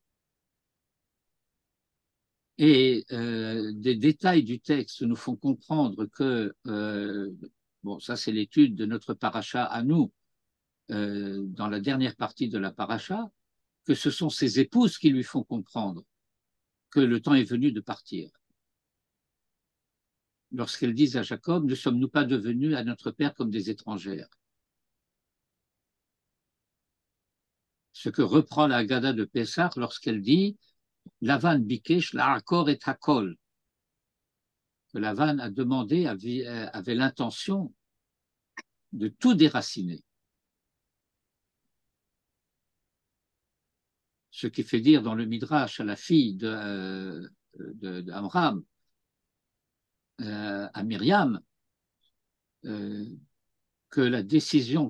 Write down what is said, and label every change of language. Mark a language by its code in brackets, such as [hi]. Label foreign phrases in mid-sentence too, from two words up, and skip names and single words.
[fr] Et des détails du texte nous font comprendre que, bon, ça c'est l'étude de notre paracha à nous, dans la dernière partie de la paracha, que ce sont ses épouses qui lui font comprendre que le temps est venu de partir. Lorsqu'elles disent à Jacob, ne sommes-nous pas devenus à notre père comme des étrangères? Ce que reprend la Haggadah de Pessah lorsqu'elle dit [he] לבן ביקש לעקור את הכל, [fr] que Lavan a demandé, avait l'intention de tout déraciner. Ce qui fait dire dans le Midrash à la fille d'Amram, à Myriam, que la décision